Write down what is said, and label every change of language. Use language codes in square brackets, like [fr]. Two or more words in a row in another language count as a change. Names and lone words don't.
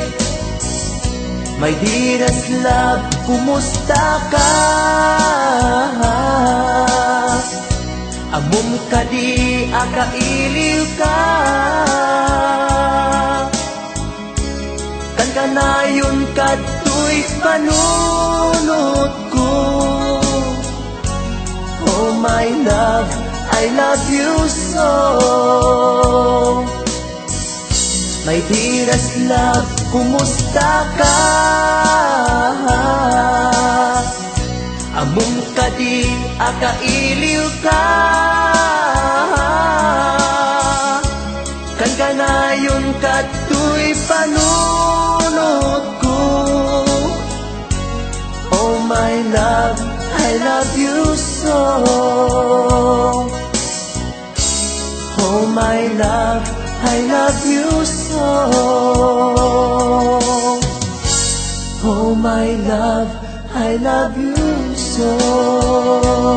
[en] My dearest love, [ilo] kumusta ka? Amum ka di, akailiw ka. Kan kanayon kato'y panunod ko. [en] Oh my love, I love you so. My dearest love, [ilo] kumusta ka? Amum ka di, akailiw ka. Kan kanayon kato'y panunod ko. [en] Oh my love, I love you so. Oh my love, I love you so. Oh my love, I love you so.